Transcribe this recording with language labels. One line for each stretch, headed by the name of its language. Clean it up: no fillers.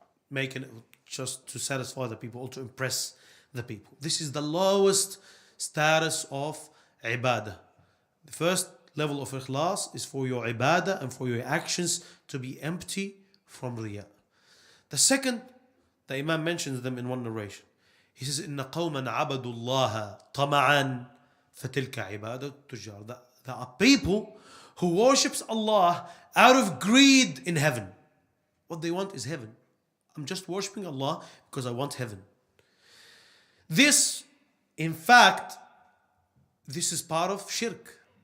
English: Making it just to satisfy the people or to impress the people. This is the lowest status of ibadah. The first level of ikhlas is for your ibadah and for your actions to be empty from riya. The second, the Imam mentions them in one narration. He says,
Arabic: إِنَّ قَوْمًا عَبَدُوا اللَّهَ طَمَعًا فَتِلْكَ عِبَادَةُ التُّجَّارِ.
English: There are people who worships Allah out of greed in heaven. What they want is heaven. I'm just worshipping Allah because I want heaven. This, in fact, this is part of shirk.